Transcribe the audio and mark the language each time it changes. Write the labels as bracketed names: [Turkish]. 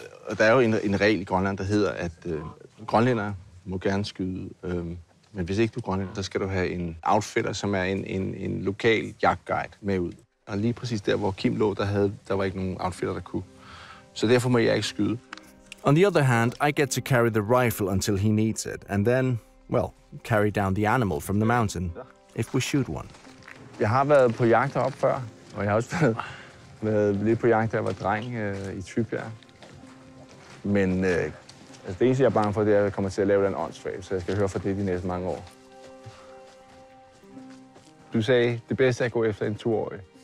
[Danish] Og der er jo en regel i Grønland, der hedder, at grønlændere må gerne skyde, men hvis ikke du er grønlænder, så skal du have en outfitter, som er en lokal jagtguide med ud. Og lige præcis der, hvor Kim lå, der var ikke nogen outfitter, der kunne. Så derfor må jeg ikke skyde. [English] On the other hand, I get to carry the rifle until he needs it, and then, well, carry down the animal from the mountain, if we shoot one. [Danish] Jeg har været på jagt heroppe før, og jeg har også været lidt på jagt, da jeg var dreng i Tybjerg. Men altså det eneste, jeg er bange for, det er, at jeg kommer til at lave den åndssvagt, så jeg skal høre fra det de næste mange år. Du sagde, det bedste er at gå efter en 2-årig.